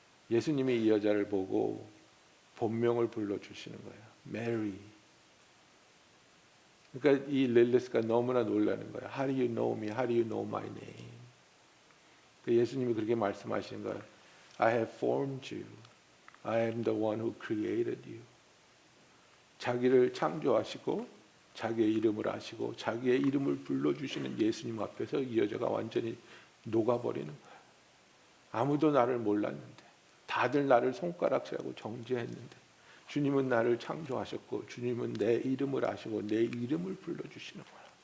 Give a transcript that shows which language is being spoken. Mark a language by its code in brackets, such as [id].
[ko] 예수님이 이 여자를 보고 본명을 불러주시는 거예요. 메리. 그러니까 이 릴리스가 너무나 놀라는 거예요. [en] How do you know me? How do you know my name? [ko] 예수님이 그렇게 말씀하시는 거예요. [en] I have formed you. I am the one who created you. [ko] 자기를 창조하시고 자기의 이름을 아시고 자기의 이름을 불러주시는 예수님 앞에서 이 여자가 완전히 녹아버리는 거예요. 아무도 나를 몰랐는데, 다들 나를 손가락질하고 정죄했는데 주님은 나를 창조하셨고 주님은 내 이름을 아시고 내 이름을 불러주시는 거야.